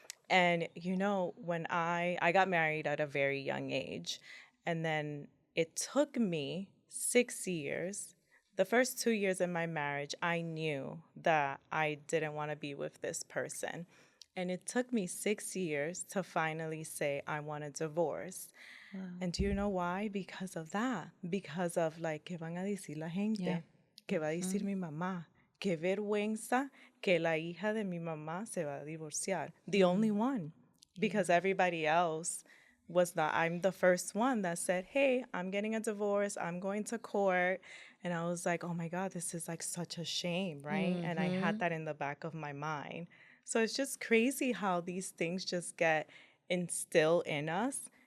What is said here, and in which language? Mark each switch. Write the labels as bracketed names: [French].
[English] And when I got married at a very young age, and then it took me 6 years. The first 2 years in my marriage, I knew that I didn't want to be with this person. And it took me 6 years to finally say I want a divorce. Wow. And do you know why? Because of that. Because of like, [Spanish] ¿qué van a decir la gente? [English] Yeah. [Spanish] ¿Qué va a decir mi mamá? Qué vergüenza que la hija de mi mamá se va a divorciar. [English] The only one. Because everybody else was not. I'm the first one that said, hey, I'm getting a divorce. I'm going to court. And I was like, oh my God, this is like such a shame, right? And I had that in the back of my mind. So it's just crazy how these things just get instilled in us.